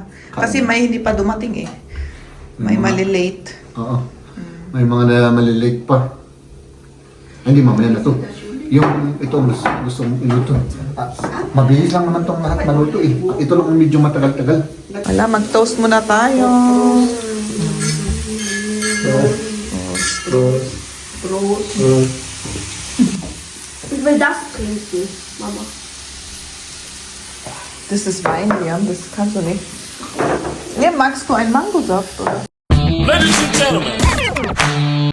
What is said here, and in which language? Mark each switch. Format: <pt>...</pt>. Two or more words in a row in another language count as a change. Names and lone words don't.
<tl>Kasi may hindi pa dumating eh. May malilate. Oo. May mga na malilate pa. Ay, hindi, mamaya na to. Yung ito, gusto mong iluto. Mabilis lang naman tong lahat maluto eh. Ito lang ang medyo matagal-tagal. Wala, mag-toast muna tayo.</tl> <de>Ich will das trinken, Mama. Das ist Wein, Liam. Das kannst du nicht. Nee, magst du einen Mangosaft, oder?</de> <en>Ladies and gentlemen,</en>